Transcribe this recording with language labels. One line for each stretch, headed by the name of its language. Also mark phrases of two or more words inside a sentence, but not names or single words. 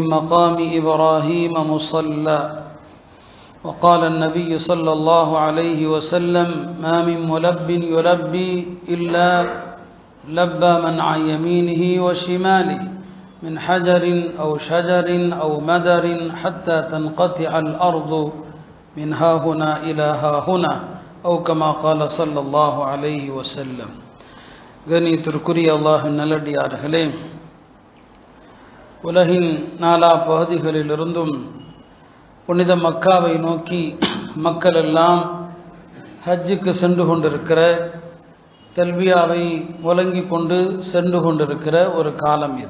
Arabic: مقام إبراهيم مصلى وقال النبي صلى الله عليه وسلم ما من ملب يلبي إلا لبى من عن يمينه وشماله من حجر أو شجر أو مدر حتى تنقطع الأرض من ها هنا إلى ها هنا أو كما قال صلى الله عليه وسلم.
Tamil: கண்ணியத்திற்குரிய அல்லாஹ்வின் நல்லடியார்களே, உலகின் நாலா பகுதிகளிலிருந்தும் புனித மக்காவை நோக்கி மக்கள் எல்லாம் ஹஜ்ஜுக்கு சென்று கொண்டிருக்கிற, தல்பியாவை முழங்கி கொண்டு சென்று கொண்டிருக்கிற ஒரு காலம் இது.